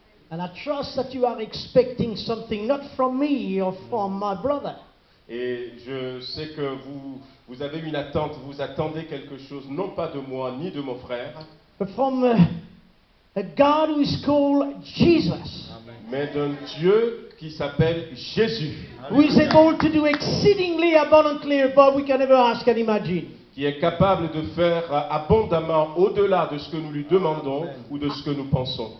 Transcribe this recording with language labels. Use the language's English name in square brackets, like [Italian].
[English] And I trust that you are expecting something not from me or from my brother, [French] Et je sais que vous avez une attente, vous attendez quelque chose, non pas de moi ni de mon frère, [English] but from a God who is called Jesus, Amen. [French] mais d'un Dieu qui s'appelle Jésus, [English] who is able to do exceedingly abundantly above we can ever ask and imagine. [French] qui est capable de faire abondamment au-delà de ce que nous lui demandons ou de ce que nous pensons.